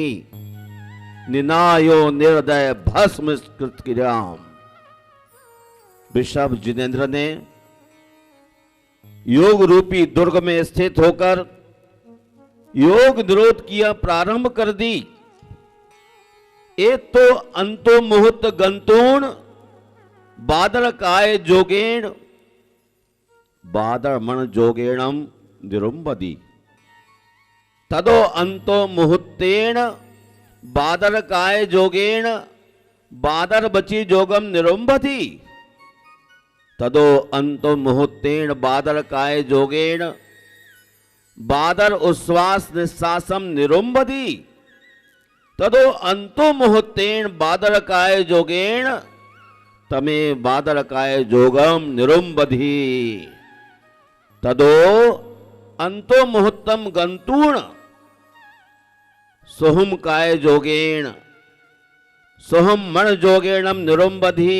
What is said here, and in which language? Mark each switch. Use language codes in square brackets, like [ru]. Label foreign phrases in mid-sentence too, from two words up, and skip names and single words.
[sa] निनायो निर्दय भस्म कृतक्रियाम। [hi] वृषभ जिनेन्द्र ने योग रूपी दुर्ग में स्थित होकर योग निरोध किया प्रारंभ कर दी। [pra] एक तो अंतो मुहूर्त गंतूण बादर काय जोगेण बादर मन जोगेणम निरुंबदी। तदो अंतो मुहूर्तेण बादर काय जोगेण बादर बची जोगम निरुंबदी। तदो अंतो मुहूर्तेण बादर काय जोगेण बादर उच्छ्वास निश्वासम निरुंबदी। तदो अंतो मुहूर्तेण बादर काय जोगेण तमे बादर काय जोगम निरुंबधी। तदो अंतो मुहूर्तम गंतूण सोहम काय जोगेण सोहम मन जोगेणम निरुंबधी।